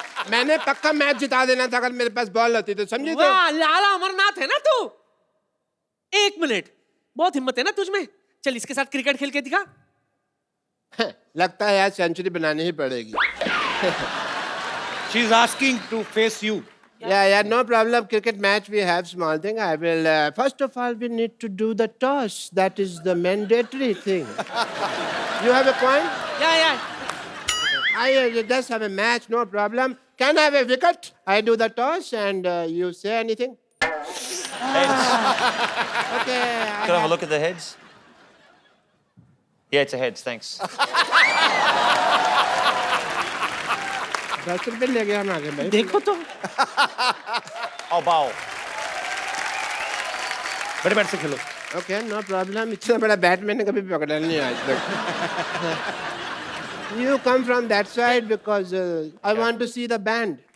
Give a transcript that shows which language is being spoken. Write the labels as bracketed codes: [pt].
[hi] मैंने पक्का मैच जिता देना था अगर मेरे पास बॉल होती तो, समझी? तो वाह लाला अमरनाथ है ना तू। एक मिनट, बहुत हिम्मत है ना तुझ में। चल इसके साथ क्रिकेट खेल के दिखा। लगता है यार सेंचुरी बनानी ही पड़ेगी। [en] She is asking to face you. Yeah, no problem. Cricket match, we have small thing. I will, first of all, we need to do the toss. That is the mandatory thing. You have a point? Yeah. I just have a match, no problem. Can I have a wicket? I do the toss and you say anything? Heads. Okay. Can I have a look at the heads? Yeah, it's a heads, thanks. [hi] 10 रुपए ले गया हम आगे भाई। देखो तो [en] I'll bowl. [hi] बड़े bat से खेलो। [en] Okay, no problem. [hi] इतना बड़ा बैट मैंने कभी पकड़ा नहीं आज तक। [en] You come from that side because I want to see the band.